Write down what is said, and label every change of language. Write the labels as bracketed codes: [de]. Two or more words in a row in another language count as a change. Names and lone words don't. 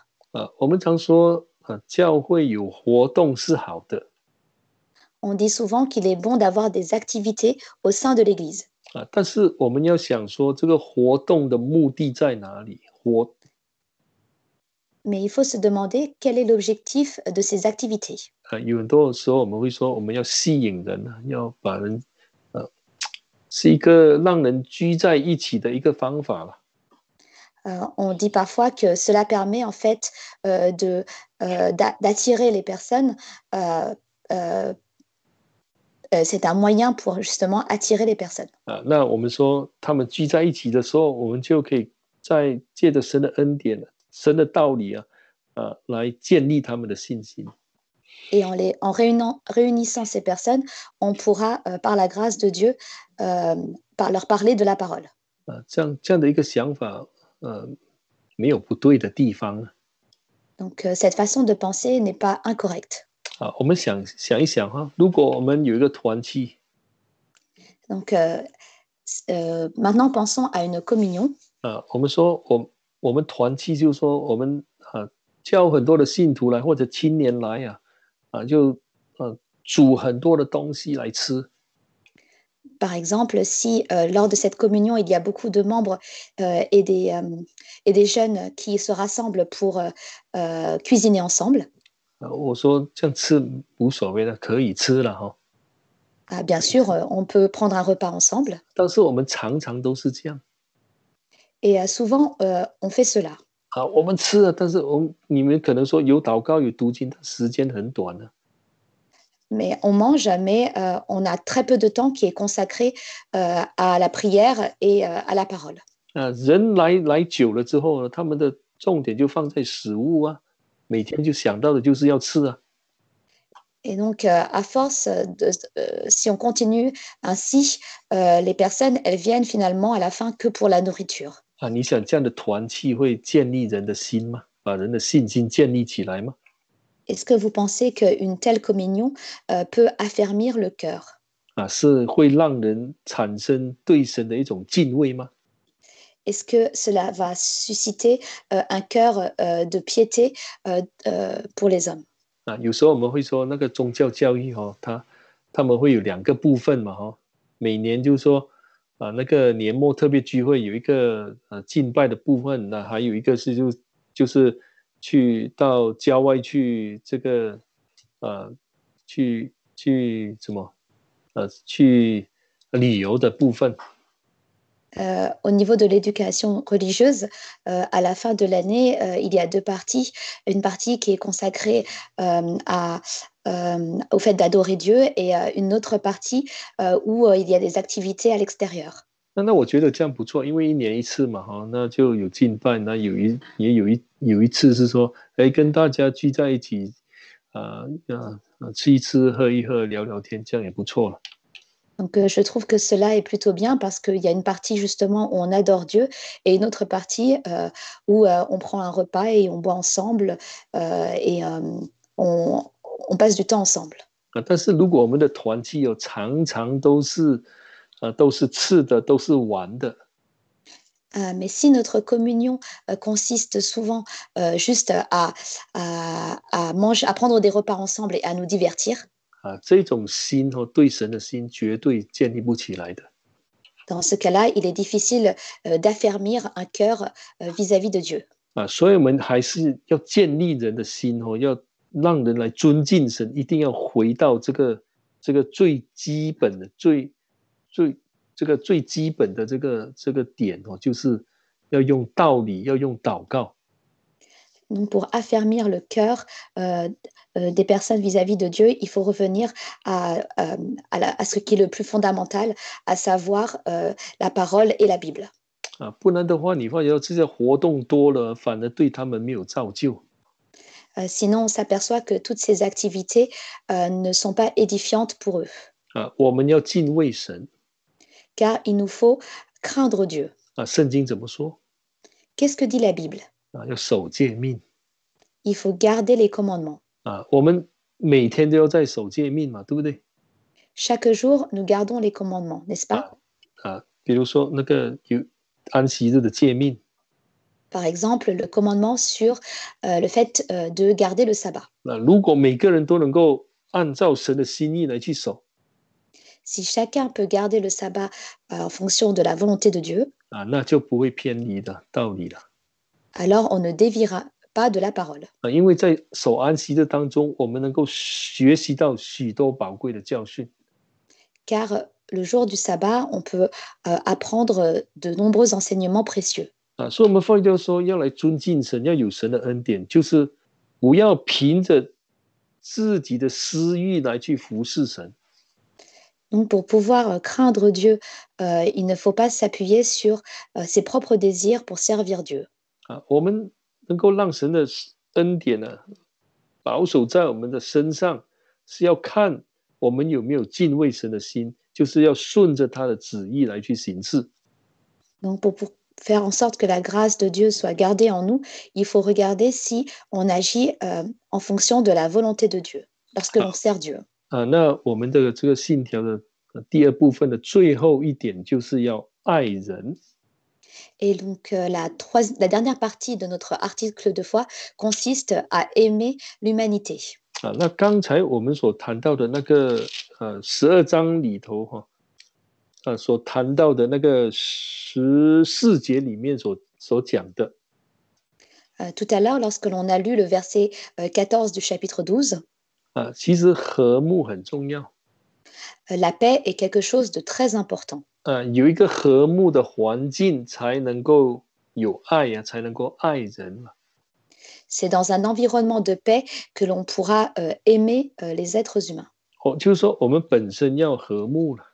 [zh] 我们常说教会有活动是好的。 [fr] On dit souvent qu'il est bon d'avoir des activités au sein de l'Église. [zh] 但是我们要想说这个活动的目的在哪里？ [fr] Mais il faut se demander quel est l'objectif de ces activités. [zh] 有很多时候我们会说我们要吸引人，要把人是一个让人聚在一起的一个方法了。 [fr] On dit parfois que cela permet en fait d'attirer les personnes. C'est un moyen pour justement attirer les personnes. [zh] 那我们说他们聚在一起的时候，我们就可以在借着神的恩典、神的道理来建立他们的信心。 [fr] Et en réunissant ces personnes, on pourra, par la grâce de Dieu, leur parler de la parole. [zh] 这样的一个想法，没有不对的地方。 [fr] Donc, cette façon de penser n'est pas incorrecte. [zh] 我们想一想哈，如果我们有一个团契， [fr] Donc, maintenant, pensons à une communion. [zh] 我们说我们团契就是说我们叫很多的信徒来或者青年来就煮很多的东西来吃。 [fr] Par exemple, si lors de cette communion, il y a beaucoup de membres et des jeunes qui se rassemblent pour cuisiner ensemble. [zh] 我说这样吃无所谓的，可以吃了哈。 [fr] Bien sûr, on peut prendre un repas ensemble. [zh] 但是我们常常都是这样。 [fr] Et souvent, on fait cela. [zh] 我们吃了，但是你们可能说有祷告有读经，时间很短了。 [fr] Mais on mange, mais on a très peu de temps qui est consacré à la prière et à la parole. [zh] 人来久了之后呢，他们的重点就放在食物每天就想到的就是要吃 [fr] Et donc, à force, si on continue ainsi, les personnes, elles viennent finalement à la fin que pour la nourriture. [zh] 你想这样的团契会建立人的心吗？把人的信心建立起来吗？ [fr] Est-ce que vous pensez qu'une telle communion peut affermir le cœur? [zh] 是会让人产生对神的一种敬畏吗？ [fr] Est-ce que cela va susciter un cœur de piété pour les hommes? [zh] 有时候我们会说那个宗教教育他们会有2个部分嘛每年就是说那个年末特别聚会有一个敬拜的部分，那还有一个是就是去到郊外去这个去什么去旅游的部分。 [fr] Au niveau de l'éducation religieuse, à la fin de l'année, il y a 2 parties. Une partie qui est consacrée au fait d'adorer Dieu et une autre partie où il y a des activités à l'extérieur. [zh] 那我觉得这样不错，因为1年1次嘛那就有敬拜，那也有一次是说，跟大家聚在一起吃一吃，喝一喝，聊聊天，这样也不错了。 [fr] Donc, je trouve que cela est plutôt bien parce qu'il y a une partie justement où on adore Dieu et une autre partie où on prend un repas et on boit ensemble et on passe du temps ensemble. [zh] 但是如果我们的团契常常都是吃的，都是玩的， [fr] mais si notre communion consiste souvent juste à manger, à prendre des repas ensemble et à nous divertir, [zh] 这种心对神的心绝对建立不起来的。 [fr] dans ce cas-là, il est difficile d'affermir un cœur vis-à-vis de Dieu. [zh] 所以我们还是要建立人的心要让人来尊敬神，一定要回到这个最基本的最基本的这个点就是要用道理，要用祷告。 [fr] Donc, pour affermir le cœur des personnes vis-à-vis de Dieu, il faut revenir à ce qui est le plus fondamental, à savoir la parole et la Bible. [zh] 不然的话，你发觉这些活动多了，反而对他们没有造就。 [fr] Sinon, on s'aperçoit que toutes ces activités ne sont pas édifiantes pour eux. [zh] 我们要敬畏神。 [fr] Car il nous faut craindre Dieu. [zh] 圣经怎么说？ [fr] Qu'est-ce que dit la Bible? [zh] 要守诫命。 [fr] Il faut garder les commandements. [zh] 我们每天都要在守诫命嘛，对不对？ [fr] Chaque jour, nous gardons les commandements, n'est-ce pas? [zh] 比如说那个有安息日的诫命。 [fr] Par exemple, le commandement sur le fait de garder le sabbat. [zh] 如果每个人都能够按照神的心意来去守， [fr] Si chacun peut garder le sabbat en fonction de la volonté de Dieu, [zh] 那就不会偏离的道理了。 [fr] alors on ne déviera pas de la parole. [zh] 因为在守安息日当中，我们能够学习到许多宝贵的教训。 [fr] Car le jour du sabbat, on peut apprendre de nombreux enseignements précieux. [zh] 所以我们发觉说，要来尊敬神，要有神的恩典，就是不要凭着自己的私欲来去服侍神。 [fr] Donc, pour pouvoir craindre Dieu, il ne faut pas s'appuyer sur ses propres désirs pour servir Dieu. [zh] 我们能够让神的恩典呢保守在我们的身上，是要看我们有没有敬畏神的心，就是要顺着他的旨意来去行事。 [fr] Donc, pour faire en sorte que la grâce de Dieu soit gardée en nous, il faut regarder si on agit en fonction de la volonté de Dieu, lorsque l'on sert Dieu. [zh] 那我们的这个信条的第二部分的最后一点就是要爱人。 [fr] Et donc, la dernière partie de notre article de foi consiste à aimer l'humanité. [zh] 那刚才我们所谈到的那个12章里头所谈到的那个14节里面所讲的。 [fr] Tout à l'heure, lorsque l'on a lu le verset 14 du chapitre 12, [zh] 其实和睦很重要。 [fr] la paix est quelque chose de très important. [zh] 有一个和睦的环境才能够有爱才能够爱人。 [fr] C'est dans un environnement de paix que l'on pourra aimer les êtres humains. [zh] 就是说我们本身要和睦了。